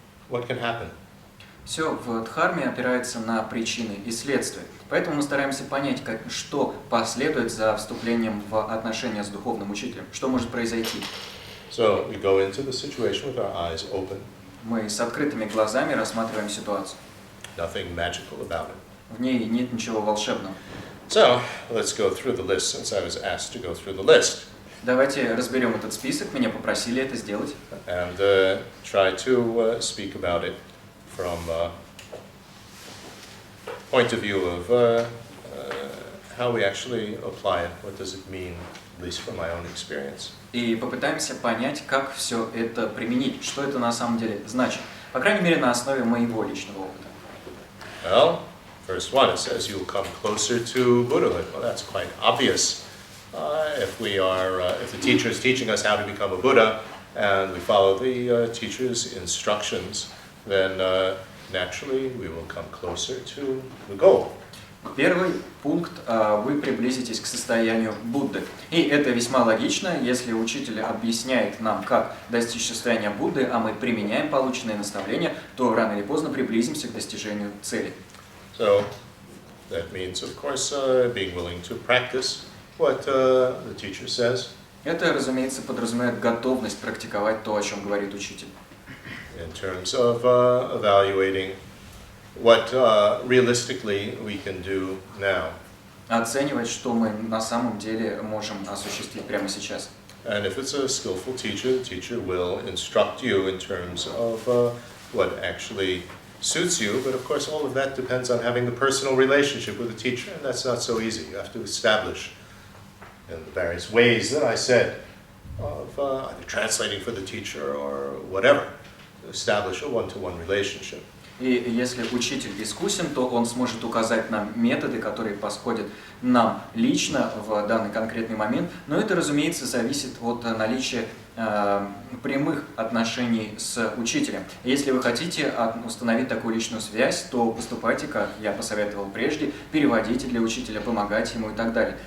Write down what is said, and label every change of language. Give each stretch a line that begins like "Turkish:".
English: What can happen?
Russian: Все в Дхарме опирается на причины и следствия. Поэтому мы стараемся понять, что последует за вступлением в отношения с духовным учителем, что может произойти.
English: So we go into the situation with our eyes open.
Russian: Мы с открытыми глазами рассматриваем ситуацию.
English: Nothing magical about it.
Russian: В ней нет ничего волшебного.
English: So let's go through the list, since I was asked to go through the list.
Russian: Давайте разберем этот список. Меня попросили это сделать.
English: And try to speak about it from point of view of how we actually apply it. What does it mean, at least from my own experience.
Russian: И попытаемся понять, как все это применить, что это на самом деле значит. По крайней мере, на основе моего личного опыта.
English: Well, first one, it says you'll come closer to Buddhahood. Well, that's quite obvious. If the teacher is teaching us how to become a Buddha, and we follow the teacher's instructions, then naturally we will come closer to the goal.
Russian: Первый пункт – вы приблизитесь к состоянию Будды. И это весьма логично, если учитель объясняет нам, как достичь состояния Будды, а мы применяем полученные наставления, то рано или поздно приблизимся к достижению цели.
English: So that means, of course, being willing to practice what the teacher says.
Russian: Это, разумеется, подразумевает готовность практиковать то, о чем говорит учитель.
English: In terms of evaluating what realistically we can do now.
Russian: Оценивать, что мы на самом деле можем осуществить прямо сейчас.
English: And if it's a skillful teacher, the teacher will instruct you in terms of what actually suits you. But of course, all of that depends on having the personal relationship with the teacher, and that's not so easy. You have to establish in the various ways that I said of either translating for the teacher or whatever, to establish a one-to-one relationship.
Russian: И если учитель искусен, то он сможет указать нам методы, которые подходят нам лично в данный конкретный момент. Но это, разумеется, зависит от наличия прямых отношений с учителем. Если вы хотите установить такую личную связь, то поступайте, как я посоветовал прежде, переводите для учителя, помогайте ему и так далее.